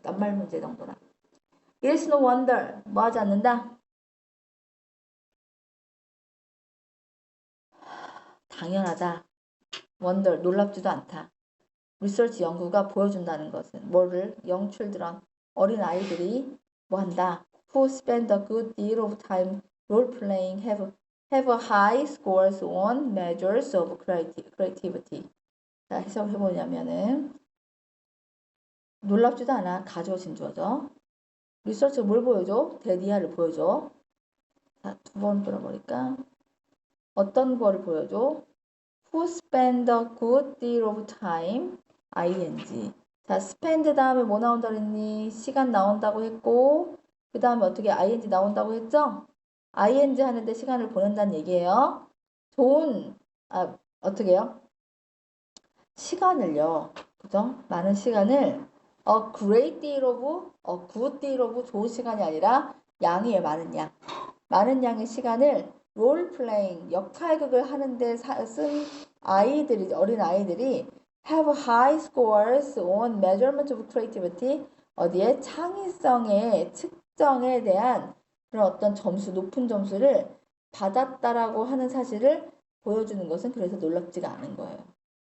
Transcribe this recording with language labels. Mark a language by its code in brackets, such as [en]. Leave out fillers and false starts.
[ko] 낱말 문제 정도나. [en] It is no wonder. [ko] 뭐 하지 않는다? 당연하다. wonder, 놀랍지도 않다. 리서치 연구가 보여준다는 것은 뭐를? [en] young children, [ko] 어린 아이들이 뭐 한다? [en] Who spend a good deal of time role playing have a high scores on measures of creativity. [ko] 자, 해석해보냐면은 놀랍지도 않아. 가져진 주어죠. 리서치가 뭘 보여줘? 데디아를 보여줘. 자, 두 번 들어버릴까? 어떤 거를 보여줘? [en] Who spend a good deal of time, ing. [ko] 자, spend 다음에 뭐 나온다 그랬니? 시간 나온다고 했고, 그 다음에 어떻게 ing 나온다고 했죠? ing 하는데 시간을 보낸다는 얘기예요. 좋은, 어떻게 해요? 시간을요. 그죠? 많은 시간을 [en] a great deal of, a good deal of [ko] 좋은 시간이 아니라 양이에요. 많은 양. 많은 양의 시간을 롤 플레잉, 역할극을 하는데 쓴 아이들이, 어린 아이들이 [en] have high scores on measurement of creativity, [ko] 어디에 창의성의 측정에 대한 그런 어떤 점수, 높은 점수를 받았다라고 하는 사실을 보여주는 것은 그래서 놀랍지가 않은 거예요.